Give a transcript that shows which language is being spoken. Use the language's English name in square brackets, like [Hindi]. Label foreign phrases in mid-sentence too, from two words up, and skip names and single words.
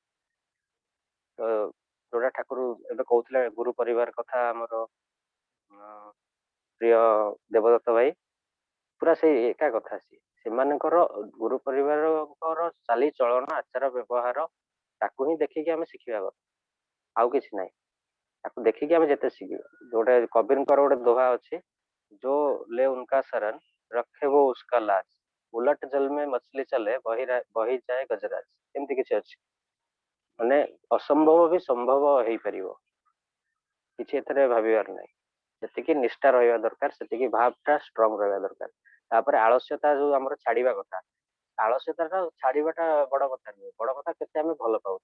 [Odia] ତ ଯୋଉଟା ଠାକୁର ଏବେ କହୁଥିଲେ ଗୁରୁ ପରିବାର କଥା, ଆମର ପ୍ରିୟ ଦେବଦତ୍ତ ଭାଇ, ପୁରା ସେଇ ଏକା କଥା। ସେମାନଙ୍କର ଗୁରୁ ପରିବାରଙ୍କର ଚାଲିଚଳନ, ଆଚାର ବ୍ୟବହାର, ତାକୁ ହିଁ ଦେଖିକି ଆମେ ଶିଖିବା କଥା, ଆଉ କିଛି ନାହିଁ। ତାକୁ ଦେଖିକି ଆମେ ଯେତେ ଶିଖିବା। ଗୋଟେ କବୀରଙ୍କର ଗୋଟେ ଦୋହା ଅଛି, [Hindi] जो ले उनका शरण रखे वो उसका लाज, उलट जल में मछली चले बही जाए गजराज, एमती किसी अच्छी [Odia] ମାନେ ଅସମ୍ଭବ ବି ସମ୍ଭବ ହେଇପାରିବ, କିଛି ଏଥିରେ ଭାବିବାର ନାହିଁ। ସେତିକି ନିଷ୍ଠା ରହିବା ଦରକାର, ସେତିକି ଭାବଟା ଷ୍ଟ୍ରଙ୍ଗ ରହିବା ଦରକାର। ତାପରେ ଆଳସ୍ୟତା ଯୋଉ ଆମର ଛାଡିବା କଥା, ଆଳସ୍ୟତାଟା ଛାଡିବାଟା ବଡ କଥା ନୁହେଁ, ବଡ କଥା କେତେ ଆମେ ଭଲ ପାଉଛୁ।